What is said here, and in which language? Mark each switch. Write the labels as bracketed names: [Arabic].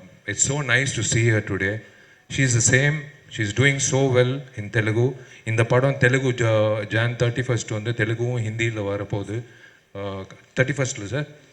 [English] It's so nice to see her today. She is the same. She is doing so well in Telugu. [Tamil] இந்த படம் Telugu Jan 31 வந்து தெலுங்கும் ஹிந்தியில் வரப்போகுது. 31 sir